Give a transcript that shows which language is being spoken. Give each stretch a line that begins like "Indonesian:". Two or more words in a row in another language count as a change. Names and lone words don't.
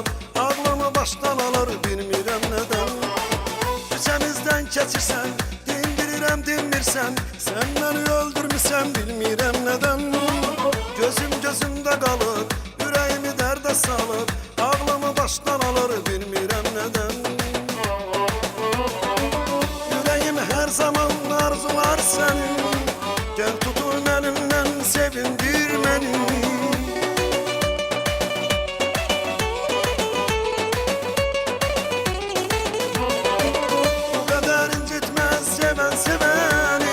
Azerbaijani: Ağlımı başdan alır, bilmirəm nədən. Köçənizdən keçirsən, dindirirəm dinmirsən. Sən məni öldürmüsən, bilmirəm nədən. Gözüm gözündə qalır, ürəyimi dərdə salır. Ağlımı başdan alır, bilmirəm nədən.
Turkish: Yüreğim her zaman arzular senin. Gel tutun elimden sevindir beni. Bu kadar incitmez seven seveni.